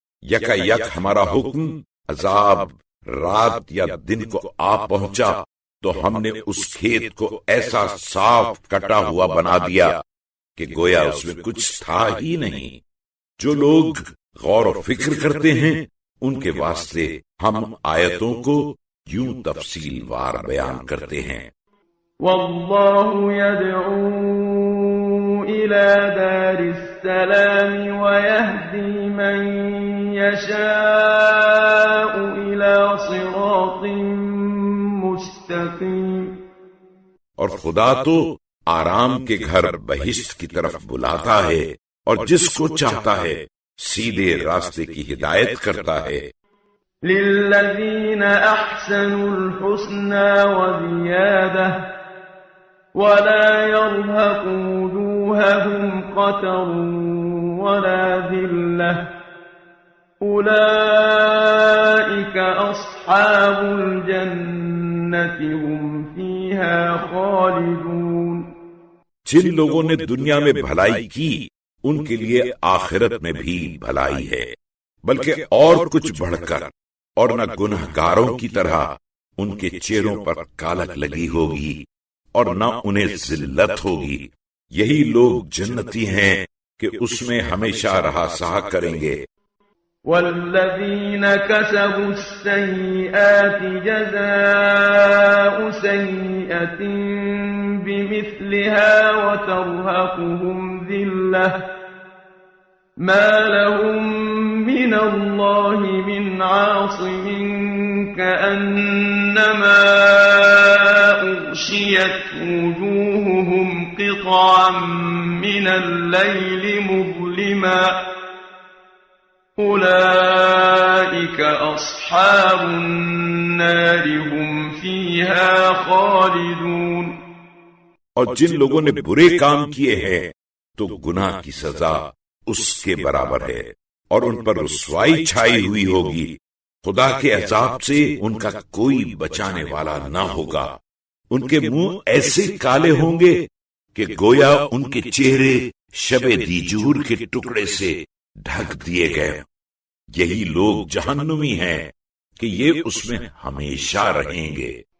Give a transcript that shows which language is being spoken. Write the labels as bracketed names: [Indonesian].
[Urdu] یکا یک ہمارا حکم عذاب رات یا دن کو آ پہنچا تو ہم نے اس کھیت کو ایسا صاف کٹا ہوا بنا دیا کہ گویا اس میں کچھ تھا ہی نہیں. جو لوگ غور و فکر کرتے ہیں ان کے واسطے ہم آیتوں کو یوں تفصیل وار بیان کرتے ہیں. [Arabic] واللہ يدعو إلى دار السلام ويهدي من يشاء إلى صراط مستقيم. [Urdu] اور خدا تو آرام کے گھر بہشت کی طرف بلاتا ہے اور جس کو چاہتا ہے سیدھے راستے کی ہدایت کرتا ہے. [Arabic] للذین احسنوا الحسنى وزیادہ ولا يرهق وجوههم قتر ولا ذلة أولئك أصحاب الجنة هم فيها خالدون. [Urdu] جن لوگوں نے دنیا میں بھلائی کی ان کے لیے آخرت میں بھی بھلائی ہے، بلکہ اور کچھ بڑھ کر، اور نہ گنہگاروں کی طرح ان کے چہروں پر کالک لگی ہوگی اور نہ انہیں ذلت ہوگی۔ یہی لوگ جنتی ہیں کہ اس میں ہمیشہ رہا سہا کریں گے۔ [Arabic] والذین کسبوا السیئات جزاء سیئة بمثلها وترهقهم ذلة ما لهم من اللہ من عاصم كأنما أغشيت وجوههم قطعا من الليل مظلما أولئك أصحاب النار هم فيها خالدون۔ [Urdu] اور جن لوگوں نے برے کام کیے ہیں تو گناہ کی سزا اس کے برابر ہے، اور ان پر رسوائی چھائی ہوئی ہوگی۔ خدا کے عذاب سے ان کا کوئی بچانے والا نہ ہوگا۔ ان کے منہ ایسے کالے ہوں گے کہ گویا ان کے چہرے شب دیجور کے ٹکڑے سے ڈھک دیے گئے۔ یہی لوگ جہنمی ہیں کہ یہ اس میں ہمیشہ رہیں گے۔